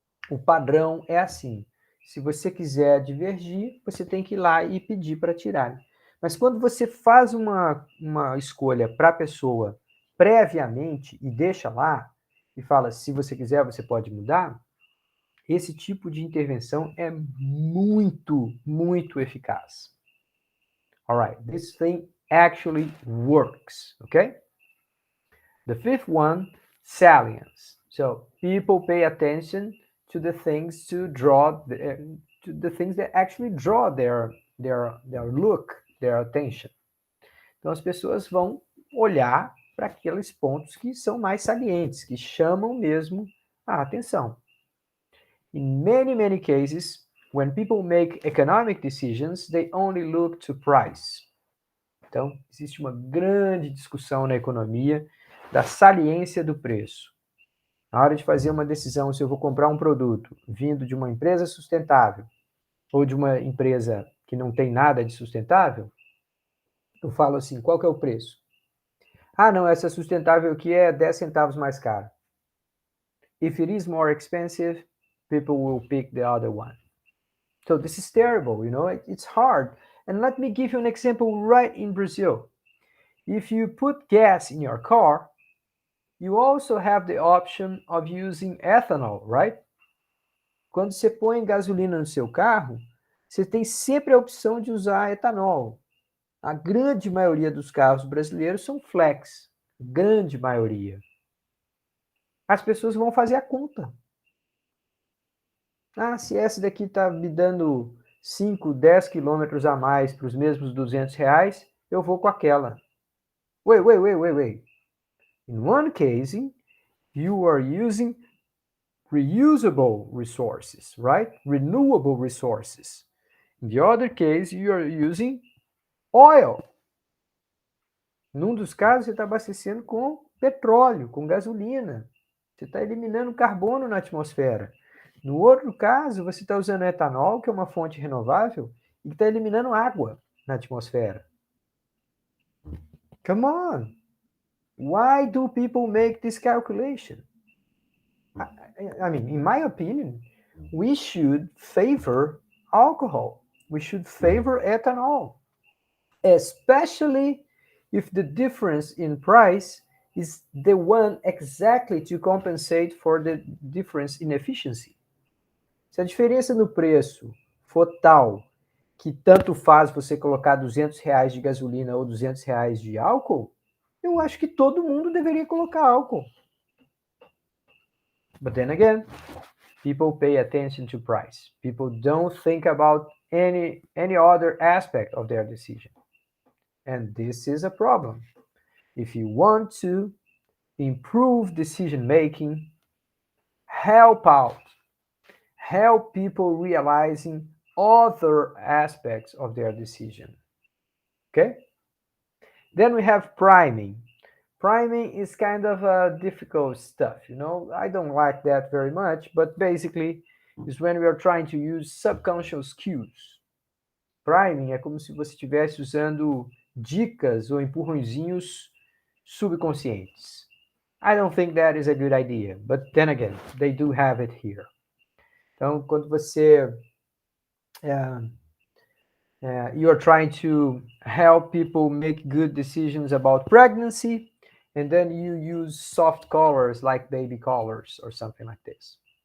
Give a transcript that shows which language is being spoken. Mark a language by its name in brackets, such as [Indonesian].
[Portuguese] O padrão é assim. Se você quiser divergir, você tem que ir lá e pedir para tirar. Mas quando você faz uma escolha para a pessoa previamente e deixa lá, e fala, se você quiser, você pode mudar, esse tipo de intervenção é muito, muito eficaz. [English] Alright, this thing actually works, okay? The fifth one, salience. So people pay attention to the things to the things that actually draw their look, their attention. [Portuguese] Então as pessoas vão olhar para aqueles pontos que são mais salientes, que chamam mesmo a atenção. [English] In many, many cases, when people make economic decisions, they only look to price. [Portuguese] Então, existe uma grande discussão na economia da saliência do preço. Na hora de fazer uma decisão se eu vou comprar um produto vindo de uma empresa sustentável ou de uma empresa que não tem nada de sustentável, eu falo assim, qual que é o preço? Ah, não, essa sustentável aqui é 10 centavos mais cara. [English] If it is more expensive, people will pick the other one. So this is terrible, you know, it's hard. And let me give you an example right in Brazil. If you put gas in your car, you also have the option of using ethanol, right? [Portuguese] Quando você põe gasolina no seu carro, você tem sempre a opção de usar etanol. A grande maioria dos carros brasileiros são flex. Grande maioria. As pessoas vão fazer a conta. Ah, se essa daqui está me dando 5, 10 quilômetros a mais para os mesmos R$ 200, eu vou com aquela. [English] Wait. In one case, you are using reusable resources, right? Renewable resources. In the other case, you are using oil. [Portuguese] Num dos casos, você está abastecendo com petróleo, com gasolina. Você está eliminando carbono na atmosfera. No outro caso, você está usando etanol, que é uma fonte renovável, e está eliminando água na atmosfera. [English] Come on! Why do people make this calculation? I mean, in my opinion, we should favor alcohol. We should favor ethanol, especially if the difference in price is the one exactly to compensate for the difference in efficiency. Se a diferença no preço for tal que tanto faz você colocar R$ 200 de gasolina ou R$ 200 de álcool, eu acho que todo mundo deveria colocar álcool. But then again, people pay attention to price. People don't think about any other aspect of their decision. And this is a problem. If you want to improve decision making, help out. Help people realizing other aspects of their decision. Okay? Then we have priming. Priming is kind of difficult stuff, you know. I don't like that very much, but basically is when we are trying to use subconscious cues. [Portuguese] Priming é como se você estivesse usando dicas ou empurrõezinhos subconscientes. [English] I don't think that is a good idea, but then again, they do have it here. [Portuguese] Então, quando você [English] you are trying to help people make good decisions about pregnancy, and then you use soft colors like baby colors or something like this.